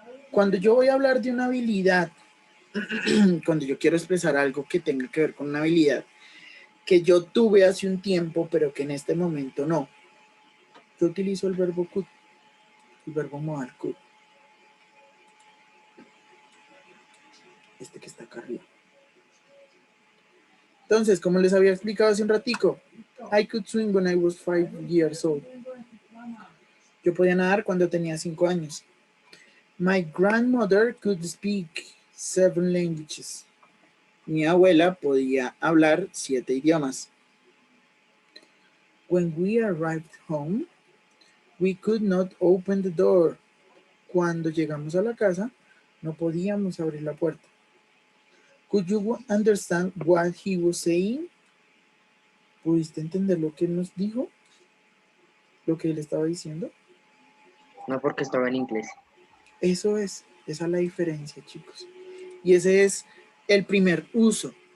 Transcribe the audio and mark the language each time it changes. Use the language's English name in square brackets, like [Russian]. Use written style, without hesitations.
[Spanish] Cuando yo voy a hablar de una habilidad, cuando yo quiero expresar algo que tenga que ver con una habilidad que yo tuve hace un tiempo, pero que en este momento no, yo utilizo el verbo could, el verbo modal could, este que está acá arriba. Entonces, como les había explicado hace un ratico, [English] I could swim when I was 5 years old. [Spanish] Yo podía nadar cuando tenía 5 años. [English] My grandmother could speak 7 languages. [Spanish] Mi abuela podía hablar 7 idiomas. [English] When we arrived home, we could not open the door. [Spanish] Cuando llegamos a la casa, no podíamos abrir la puerta. [English] Could you understand what he was saying? [Spanish] ¿Pudiste entender lo que él nos dijo? ¿Lo que él estaba diciendo? No porque estaba en inglés. Esa es la diferencia, chicos. Y ese es el primer uso.